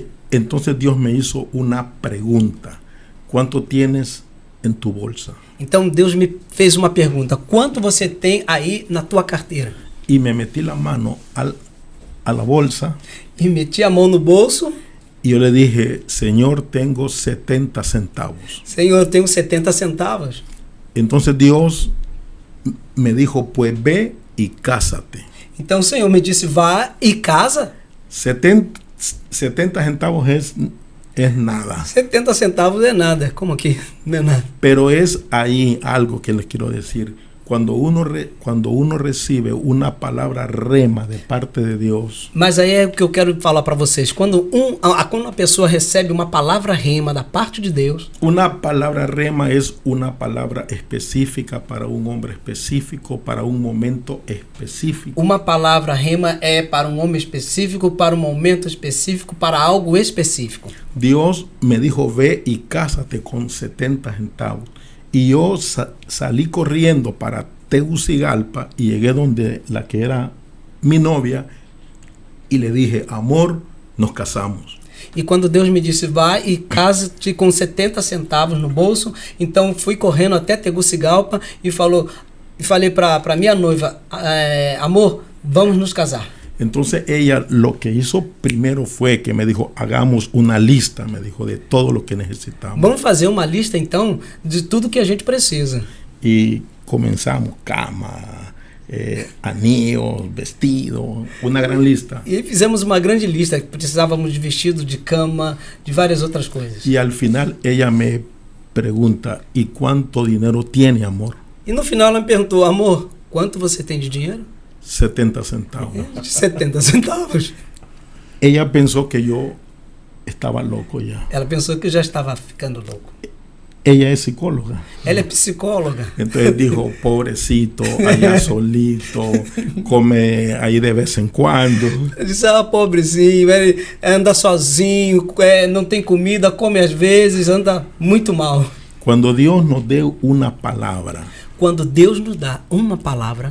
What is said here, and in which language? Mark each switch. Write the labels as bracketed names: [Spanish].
[Spanish] Entonces Dios me hizo una pregunta. ¿Cuánto tienes en tu bolsa? [Portuguese] Então Deus me fez uma pergunta. Quanto você tem aí na tua carteira? [Spanish] Y me metí la mano a la bolsa. [Portuguese] E meti a mão no bolso. [Spanish] Y yo le dije, Señor, tengo 70 centavos. [Portuguese] Senhor, eu tenho 70 centavos. [Spanish] Entonces Dios me dijo, pues ve y cásate. [Portuguese] Então o Senhor me disse, vá e casa. [Spanish] 70 centavos es nada. [Portuguese] 70 centavos é nada. Como que não é nada? [Spanish] Pero es ahí algo que les quiero decir. Cuando uno recibe una palabra rema de parte de Deus. [Portuguese] Mas aí é o que eu quero falar para vocês. Quando uma pessoa recebe uma palavra rema da parte de Deus. [Spanish] Una palabra rema es una palabra específica para un hombre específico, para un momento específico. [Portuguese] Uma palavra rema é para um homem específico, para um momento específico, para algo específico. [Spanish] Dios me dijo, ve y cásate con 70 centavos. Y yo salí corriendo para Tegucigalpa y llegué donde la que era mi novia y le dije, amor, nos casamos. [Portuguese] E quando Deus me disse, vai e casa-te com 70 centavos no bolso, então fui correndo até Tegucigalpa e falei para minha noiva, amor, vamos nos casar. [Spanish] Entonces ella lo que hizo primero fue que me dijo, hagamos una lista, me dijo, de todo lo que necesitamos. [Portuguese] Vamos fazer uma lista então de tudo que a gente precisa. [Spanish] Y comenzamos cama, anillos, vestido, una gran lista. [Portuguese] E fizemos uma grande lista, precisávamos de vestido, de cama, de várias outras coisas. [Spanish] Y al final ella me pregunta, ¿y cuánto dinero tiene, amor? [Portuguese] E no final ela me perguntou, amor, quanto você tem de dinheiro? [Spanish] 70 centavos. [Portuguese] 70 centavos. [Spanish] Ella pensó que yo estaba loco ya. [Portuguese] Ela pensou que eu já estava ficando louco. [Spanish] Ella es psicóloga. [Portuguese] Ela é psicóloga. [Spanish] Entonces dijo, pobrecito, allá solito, come ahí de vez en cuando. [Portuguese] Eu disse, pobrezinho, ele anda sozinho, não tem comida, come às vezes, anda muito mal. [Spanish] Cuando Dios nos dé una palabra, [Portuguese] Quando Deus nos dá uma palavra,